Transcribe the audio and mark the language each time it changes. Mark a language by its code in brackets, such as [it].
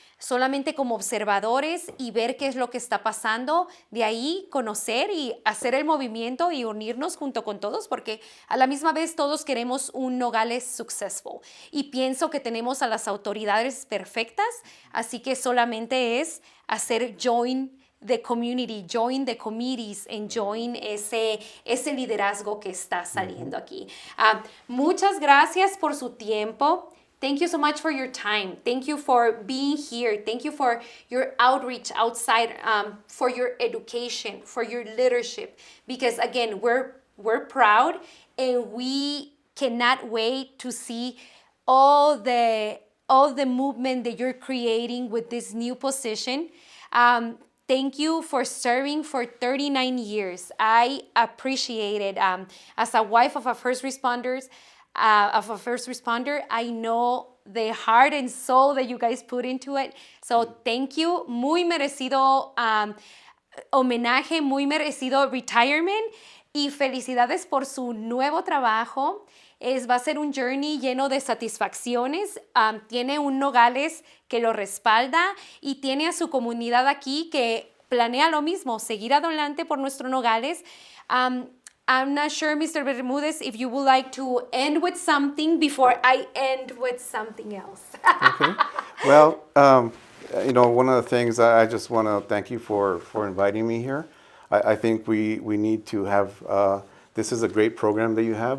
[es] solamente como observadores y ver qué es lo que está pasando, de ahí conocer y hacer el movimiento y unirnos junto con todos, porque a la misma vez todos queremos un Nogales successful y pienso que tenemos a las autoridades perfectas, así que solamente es hacer [en] join the community, join the committees, and join [es] ese liderazgo que está saliendo aquí. Muchas gracias por su tiempo. [en] Thank you so much for your time. Thank you for being here. Thank you for your outreach outside, for your education, for your leadership. Because again, we're proud and we cannot wait to see all the movement that you're creating with this new position. thank you for serving for 39 years. I appreciate it. As a wife of a first responder, I know the heart and soul that you guys put into it. So thank you. [es] Muy merecido homenaje, muy merecido retirement. Y felicidades por su nuevo trabajo. Va a ser un journey lleno de satisfacciones. Tiene un Nogales que lo respalda y tiene a su comunidad aquí que planea lo mismo, seguir adelante por nuestro Nogales. [en] I'm not sure, Mr. Bermudez, if you would like to end with something before I end with something else. Okay. Well, one of the things I just want to thank you for inviting me here. I think we need to have, this is a great program that you have.